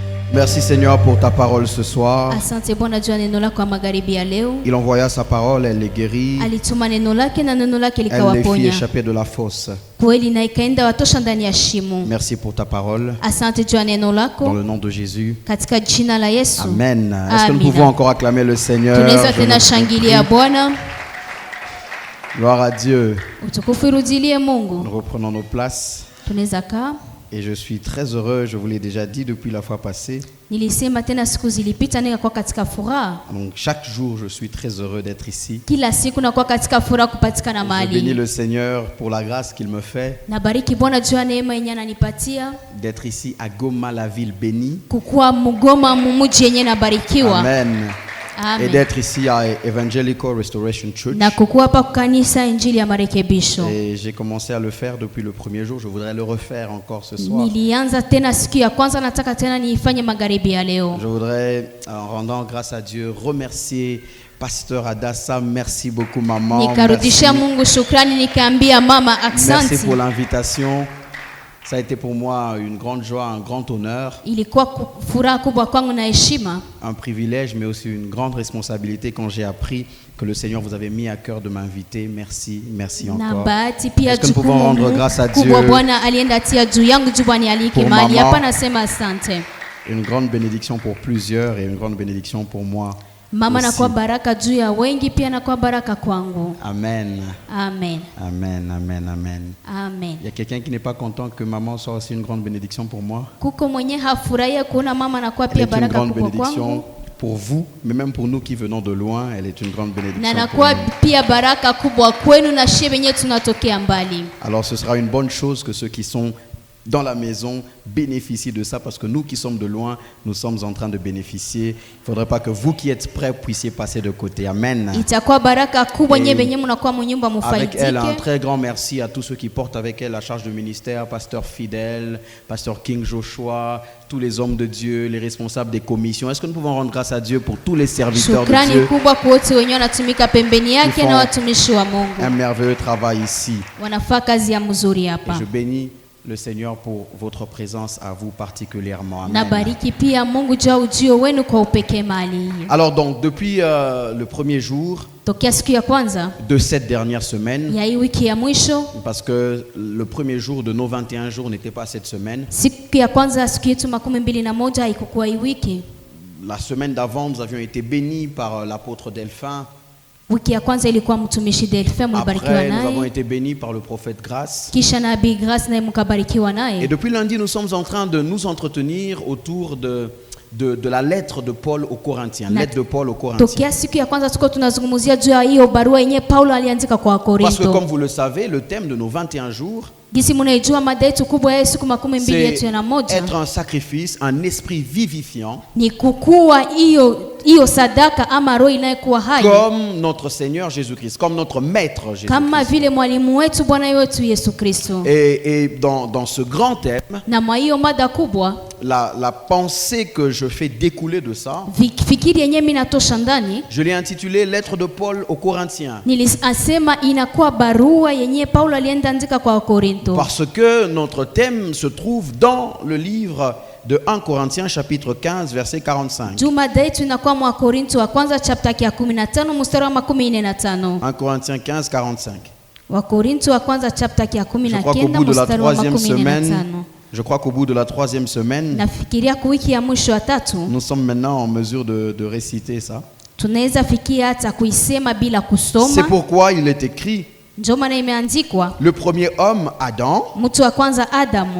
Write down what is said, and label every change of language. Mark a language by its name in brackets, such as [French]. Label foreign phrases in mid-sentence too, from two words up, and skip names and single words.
[French] Merci Seigneur pour ta parole ce soir. [Swahili] Asante Bwana juu ya neno lako kwa magharibi ya leo. [French] Il envoya sa parole, elle les guérit. [Swahili] Alituma neno lake na neno lake [French] Elle les fit [Swahili] likawaponya. [French] échapper de la fosse. [Swahili] Kweli na ikaenda watosha ndani ya shimo. [French] Merci pour ta parole. [Swahili] Asante juu ya neno [French] Dans [Swahili] lako [French] le nom de Jésus. [Swahili] katika jina la Yesu. [French] Amen. Est-ce que nous [Swahili] Amina. [French] pouvons encore acclamer le Seigneur? [Swahili] Tunaweza [French] Je [Swahili] tena [French] nous [Swahili] shangilia [French] prie. [Swahili] Bwana. [French] Gloire à Dieu. [Swahili] Utukufu irudilie Mungu. [French] Nous reprenons nos places. [Swahili] Tunaweza kaa. [French] Et je suis très heureux, je vous l'ai déjà dit depuis la fois passée. [Swahili] Nilisema tena siku zilipita nikakuwa katika furaha. [French] Donc chaque jour, je suis très heureux d'être ici. [Swahili] Kila siku nakuwa katika furaha kupatikana [French] Je bénis [Swahili] mahali. [French] le Seigneur pour la grâce qu'il me fait [Swahili] Nabariki Bwana juu ya neema yenye ananipatia [French] d'être ici à Goma, la ville bénie. [Swahili] kukuwa Mugoma mumuji yenye nabarikiwa. [French] Amen. Et Amen. d'être ici à Evangelical Restoration Church. [Swahili] Na kukuwa hapa kanisa injili ya marekebisho. [French] Et j'ai commencé à le faire depuis le premier jour. Je voudrais le refaire encore ce soir. [Swahili] Nilianza tena siku ya kwanza, nataka tena niifanye magharibi ya leo. [French] Je voudrais, en rendant grâce à Dieu, remercier Pasteur Adassa. Merci beaucoup, maman. [Swahili] Nikarudishia [French] Merci. [Swahili] Mungu shukrani, nikaambia mama [French] Merci [Swahili] aksanti. [French] pour l'invitation. Ça a été pour moi une grande joie, un grand honneur, [Swahili] Ilikuwa furaha kubwa kwangu na heshima, [French] un privilège, mais aussi une grande responsabilité quand j'ai appris que le Seigneur vous avait mis à cœur de m'inviter. Merci, merci [Swahili] na [French] encore. [Swahili] bahati pia [French] Est-ce que nous pouvons rendre grâce à Dieu [Swahili] kubwa Bwana alienda tia juu yangu juu Bwana alike [French] pour [Swahili] mahali [French] maman? [Swahili] hapa. Nasema asante [French] Une grande bénédiction pour plusieurs et une grande bénédiction pour moi. [Swahili] mama, [French] aussi. [Swahili] nakuwa baraka juu ya wengi, pia nakuwa baraka kwangu. Amen. Amen, Amen, amen, amen. amen. [French] Il y a quelqu'un qui n'est pas content que maman soit aussi une grande bénédiction pour moi. [Swahili] Kuko mwenye hafurahia kuona mama nakuwa [French] Elle [Swahili] pia [French] est une [Swahili] baraka [French] grande [Swahili] kubwa [French] bénédiction [Swahili] kwangu, [French] pour vous, mais même pour nous qui venons de loin, elle est une grande [Swahili] na [French] bénédiction pour [Swahili] nakuwa [French] nous. [Swahili] pia baraka kubwa kwenu na shie wenye tunatokea mbali. [French] Alors ce sera une bonne chose que ceux qui sont dans la maison bénéficient de ça, parce que nous qui sommes de loin, nous sommes en train de bénéficier. Il ne faudrait pas que vous qui êtes prêts puissiez passer de côté. Amen. [Swahili] Itakuwa baraka kubwa [French] Et [Swahili] nye benye mnakuwa munyumba [French] Avec elle, un [Swahili] mufaidike. [French] très grand merci à tous ceux qui portent avec elle la charge de ministère, Pasteur Fidèle, Pasteur King Joshua, tous les hommes de Dieu, les responsables des commissions. Est-ce que nous pouvons rendre grâce à Dieu pour tous les serviteurs de [Swahili] Shukrani [French] Dieu? [Swahili] kubwa kwa wote wenye wanatumika pembeni yake [French] Ils [Swahili] na [French] font [Swahili] watumishi wa [French] Un [Swahili] Mungu. [French] merveilleux travail ici. [Swahili] Wanafaa kazi ya mzuri [French] Et [Swahili] hapa. [French] je bénis le Seigneur pour votre présence à vous particulièrement. Amen. [Swahili] Nabariki pia Mungu juu ya ujio wenu kwa upekee mahali hii. [French] Alors donc, depuis le premier jour [Swahili] Tokea siku ya kwanza [French] de cette dernière semaine, [Swahili] ya hii wiki ya mwisho, [French] parce que le premier jour de nos 21 jours n'était pas cette semaine. [Swahili] siku ya kwanza siku yetu 21 haikukuwa hii wiki. [French] La semaine d'avant, nous avions été bénis par l'apôtre Delphin. [Swahili] Wiki ya kwanza ilikuwa mtumishi Delphin, mlibarikiwa [French] Après, nous avons [Swahili] naye. [French] été bénis par le prophète Grâce. [Swahili] Kisha nabii Grace naye mkabarikiwa [French] Et [Swahili] naye. [French] depuis lundi, nous sommes en train de nous entretenir autour de la lettre de Paul aux Corinthiens. Lettre de Paul aux Corinthiens. [Swahili] Tokea siku ya kwanza tuko tunazungumzia juu ya hiyo barua yenye Paulo aliandika kwa [French] Parce que [Swahili] Korinto. [French] comme vous le savez, le thème de nos 21 jours, [Swahili] Gisi munaijua mada yetu kubwa ya siku 21 yetu [French] c'est [Swahili] na moja [French] être un sacrifice, un esprit vivifiant, [Swahili] ni kukua hiyo sadaka ama roho inayekuwa hai [French] comme notre Seigneur Jésus-Christ, comme notre Maître [Swahili] kama [French] Jésus-Christ. [Swahili] vile mwalimu wetu Bwana wetu Yesu Kristo. [French] Et dans ce grand thème, [Swahili] Na mwa hiyo mada kubwa [French] la pensée que je fais découler de ça, [Swahili] fikiri yenyewe mimi natosha ndani, [French] je l'ai intitulé Lettre de Paul aux Corinthiens. [Swahili] nilisema inakuwa barua yenyewe Paulo alienda andika kwa Korinto. [French] Parce que notre thème se trouve dans le livre de 1 Corinthiens chapitre 15 verset 45. [Swahili] Juu mada yetu inakuwa mwa Korinto wa kwanza chapter ya 15 mstari wa 45. [French] 1 Corinthiens 15 45. [Swahili] Wa Korinto wa kwanza chapter ya [French] Je crois qu'au 19 bout de la [Swahili] mstari wa [French] troisième [Swahili] 45. [French] semaine, je crois qu'au bout de la troisième semaine, [Swahili] Nafikiria kwa wiki ya mwisho wa tatu [French] nous sommes maintenant en mesure de réciter ça. [Swahili] tunaweza fikia hata kuisema bila [French] C'est [Swahili] kusoma. [French] pourquoi il est écrit, [Swahili] Ndio maana imeandikwa [French] le premier homme, Adam, [Swahili] mtu wa kwanza Adamu